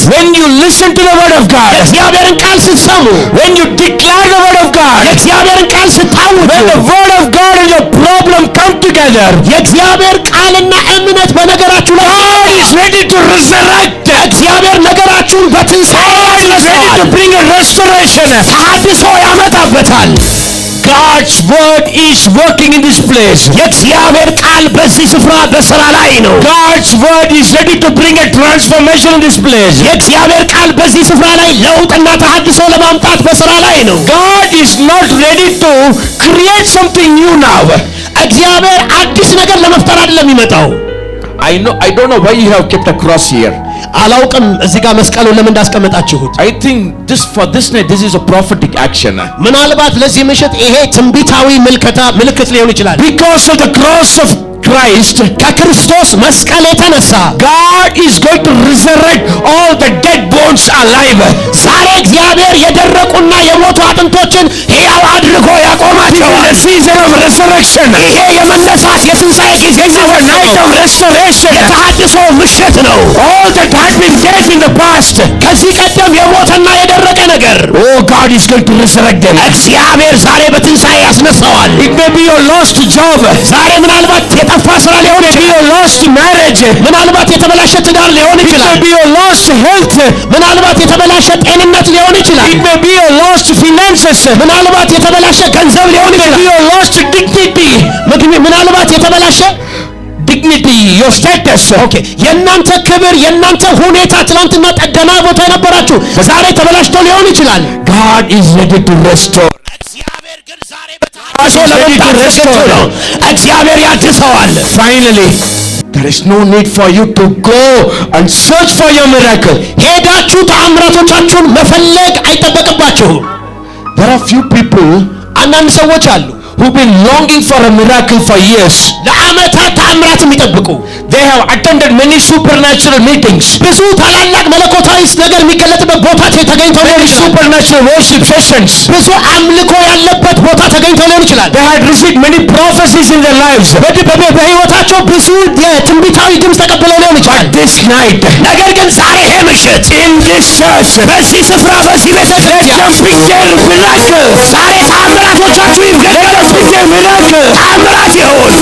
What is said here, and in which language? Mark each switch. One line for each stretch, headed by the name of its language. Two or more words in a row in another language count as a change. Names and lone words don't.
English: when you listen to the word of God,
Amharic: የእግዚአብሔርን ቃል ስትሰሙ
English: when you declare the word of God,
Amharic: የእግዚአብሔርን ቃል ስታውጁ
English: when the word of God and your problem come together,
Amharic: የእግዚአብሔር ቃልና እምነት በነገራችሁ ላይ
English: God is ready to resurrect.
Amharic: እግዚአብሔር ነገራችሁን በትንሣኤ
English: God is ready to bring a restoration.
Amharic: ተሐድሶ ያመጣበታል።
English: God's word is working in this place.
Amharic: የእግዚአብሔር ቃል በዚህ ስፍራ በስራ ላይ ነው።
English: God's word is ready to bring a transformation in this place.
Amharic: የእግዚአብሔር ቃል በዚህ ስፍራ ላይ ለውጥና ተሐድሶ ለማምጣት በስራ ላይ ነው።
English: God is not ready to create something new now.
Amharic: እግዚአብሔር አዲስ ነገር ነገር ለመፍጠር አይደለም የሚመጣው።
English: I don't know why you have kept a cross here.
Amharic: አላውቅም እዚህ ጋር መስቀሉን ለምን እንዳስቀመጣችሁት።
English: I think for this night this is a prophetic action.
Amharic: ምናልባት ለዚህ ምሽት ይሄ ትንቢታዊ ምልክት ሊሆን ይችላል።
English: Because of the cross of Christ,
Amharic: ከክርስቶስ መስቀል የተነሳ
English: God is going to resurrect all the dead bones alive.
Amharic: ዛሬ እግዚአብሔር የደረቁና የሞቱ አጥንቶችን ሕያው አድርጎ ያቆማቸዋል።
English: The season of resurrection.
Amharic: ይሄ የመነሳት የትንሣኤ ጊዜ ነው።
English: Night of restoration.
Amharic: የተሐድሶ ምሽት ነው።
English: All that had been dead in the past,
Amharic: ከዚህ ቀደም የሞተና የደረቀ ነገር
English: oh, God is going to resurrect them.
Amharic: እግዚአብሔር ዛሬ በትንሣኤ ያስነሳዋል።
English: It may be your lost job.
Amharic: ዛሬ ምናልባት የጠፋ ስራ ሊሆን
English: It may be
Amharic: ይችላል።
English: your lost marriage.
Amharic: ምናልባት የተበላሸ ትዳር ሊሆን
English: It
Amharic: ይችላል።
English: may be your lost health.
Amharic: ምናልባት የተበላሸ ጤንነት ሊሆን ይችላል።
English: It may be your lost finances.
Amharic: ምናልባት የተበላሸ ገንዘብ ሊሆን
English: It may be
Amharic: ይችላል።
English: your lost dignity.
Amharic: ምናልባት የተበላሸ
English: Dignity, your status.
Amharic: ኦኬ የእናንተ ክብር የእናንተ ሁኔታ ትናንትና ጠገና ቦታ የነበራችሁ ዛሬ ተበላሽቶ ሊሆን ይችላል።
English: God is ready to restore.
Amharic: እግዚአብሔር ግን ዛሬ አሶ ለመምጣት ዝግጁ ነው። እግዚአብሔር ያድሰዋል።
English: Finally, there is no need for you to go and search for your miracle.
Amharic: ሄዳችሁ ተአምራቶቻችሁን መፈለግ አይጠበቅባችሁም።
English: There are few people
Amharic: አንዳንድ ሰዎች አሉ
English: who've been longing for a miracle for years.
Amharic: ለዓመታት ተአምራት የሚጠብቁ
English: They have attended many supernatural meetings,
Amharic: ብዙ ታላላቅ መለኮታዊ ነገር የሚገለጥበት ቦታ ተገኝተው ሊሆን
English: many
Amharic: ይችላል።
English: supernatural worship sessions.
Amharic: ብዙ አምልኮ ያለበት ቦታ ተገኝተው ሊሆን ይችላል።
English: They had received many prophecies in their lives.
Amharic: በሕይወታቸው ብዙ የትንቢታዊ ድምፅ ተቀብለው ሊሆን ይችላል።
English: This night,
Amharic: ነገር ግን ዛሬ ይሄ ምሽት
English: in this church,
Amharic: በዚህ ስፍራ በዚህ ቤተክርስቲያን
English: let them be their miracle.
Amharic: ዛሬ ተአምራቶቻችሁ ይገለጡ።
English: Let them be their miracle.
Amharic: ተአምራት ይሁን።